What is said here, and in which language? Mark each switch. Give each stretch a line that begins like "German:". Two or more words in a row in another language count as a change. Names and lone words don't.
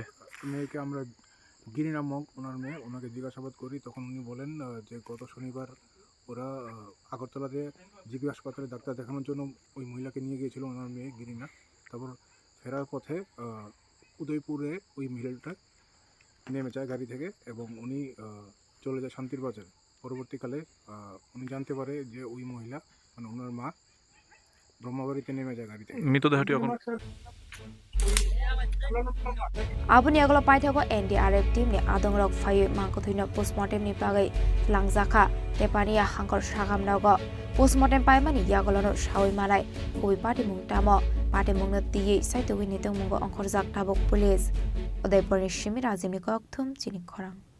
Bangla: মেয়েকে আমরা গিরিনা মগ ওনার মেয়ে ওনাকে জিজ্ঞাসাবাদ করি তখন উনি বলেন যে গত শনিবার ওরা আগরতলাতে জিবি হাসপাতালে ডাক্তার দেখানোর জন্য ওই মহিলাকে নিয়ে গিয়েছিল ওনার মেয়ে গিরিনা তারপর ফেরার পথে উদয়পুরে ওই মহিলাটা নেমে যায় গাড়ি থেকে এবং উনি চলে যায় শান্তির বাজার পরবর্তীকালে উনি জানতে পারে যে ওই মহিলা মানে ওনার মা ব্রহ্মাবাড়িতে নেমে যায় গাড়ি থেকে মৃতদেহটি এখন
Kok Borok: Abuni aglo paithago NDRF team ni adongrok phai mangkothuino postmortem ni bagai langjaka tepania hangkor sagam nago postmortem paimani yagolono sawi malai koi party mungtamo party mungno tiye saitoi ni tongmungo angkorjak tabok police Udaipur ni Shimi Rajimni kokthum chini khorang